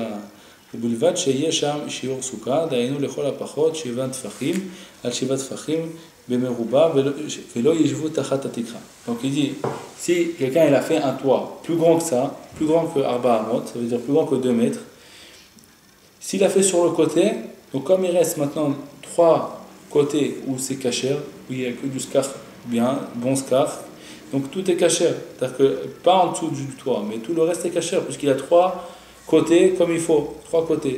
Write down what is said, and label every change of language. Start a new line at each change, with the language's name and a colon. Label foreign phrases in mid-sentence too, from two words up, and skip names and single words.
Hebrew: ובלבד שיהיה שם שיעור סוכה, דהיינו לכל הפחות 7 טפחים על 7 טפחים במרובע ולא ישבו תחת התקרה.
French: Donc il dit, si quelqu'un il a fait un toit plus grand que ça, plus grand que 400, ça veut dire plus grand que 2 mètres, s'il a fait sur le côté, donc comme il reste maintenant 3 côtés où c'est caché, où il n'y a que du scar bien, bon scar, donc tout est caché, c'est-à-dire que pas en dessous du toit, mais tout le reste est caché, puisqu'il a 3 côtés comme il faut, 3 côtés.